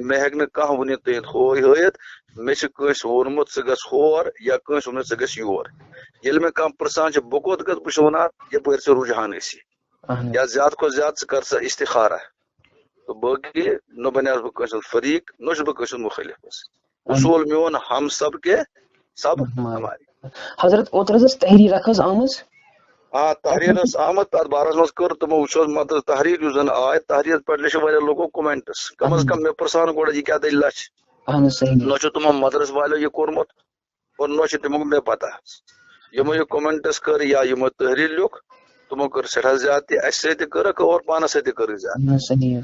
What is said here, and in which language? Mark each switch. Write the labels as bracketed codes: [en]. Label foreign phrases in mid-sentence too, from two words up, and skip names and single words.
[ks] مےٚ ہیٚکہِ نہٕ کانٛہہ ؤنِتھ تُہۍ ہوے ہٲیِتھ مےٚ چھُ کٲنٛسہِ ووٚنمُت ژٕ گژھ ہور یا کٲنٛسہِ ووٚنمُت ژٕ گژھ یور. ییٚلہِ مےٚ کانٛہہ پرژھان چھُ بہٕ کوٚت گژھٕ بہٕ چھُس ونان یپٲرۍ ژٕ رُجحان ٲسی یا زیادٕ کھۄتہٕ زیادٕ ژٕ کر سا استخارہ. تہٕ باقٕے نہ بنیوس بہٕ کٲنٛسہِ ہُنٛد فریق نہ چھُس بہٕ کٲنٛسہِ ہُنٛد مُخٲلف. اصوٗل میون [ur] ہم سب کے سب ہمارے. [ks] حضرت اوترٕ حظ ٲس تحریر اکھ حظ آمٕژ آ تحریر ٲس آمٕژ تتھ بارس منٛز کٔر تِمو وٕچھو مطلب تحریر یُس زن آے تحریر پٮ۪ٹھ لیٚچھِ واریاہ لوٗکو کومینٹس کم از کم مےٚ پرژھان گۄڈٕ یہِ کیٛاہ دٔلیٖلہ چھِ. نہ چھُ تِمو مدرس والیو یہِ کوٚرمُت اور نہ چھُ تِمو مےٚ پتہ. یِمو یہِ کومینٹس کٔر یا یِمو تحریر لیوٚکھ تِمو کٔر سٮ۪ٹھاہ زیادتی اَسہِ سۭتۍ تہِ کٔرٕکھ اور پانس سۭتۍ تہِ کٔرٕکھ زیادٕ.